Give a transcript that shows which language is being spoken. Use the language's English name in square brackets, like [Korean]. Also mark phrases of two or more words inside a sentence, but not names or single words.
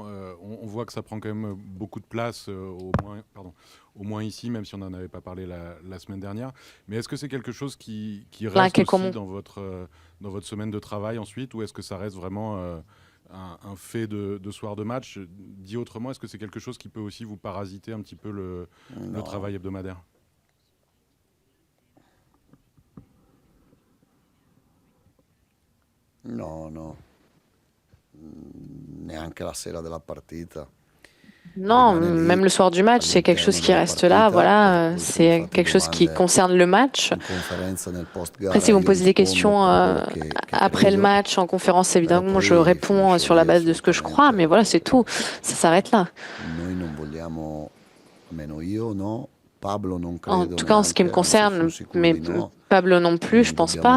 [French] On voit que ça prend quand même beaucoup de place, au moins ici, même si on n'en avait pas parlé la semaine dernière. Mais est-ce que c'est quelque chose qui reste aussi dans votre semaine de travail ensuite, ou est-ce que ça reste vraiment un fait de soir de match? Dit autrement, est-ce que c'est quelque chose qui peut aussi vous parasiter un petit peu le travail hebdomadaire? [Italian] No, neanche la sera della partita. [French] Non, même le soir du match, c'est quelque chose qui reste là. Voilà, c'est quelque chose qui concerne le match. Après, si vous me posez des questions après le match, en conférence, évidemment, je réponds sur la base de ce que je crois, mais voilà, c'est tout. Ça s'arrête là. En tout cas, en ce qui me concerne, mais Pablo non plus, je pense pas.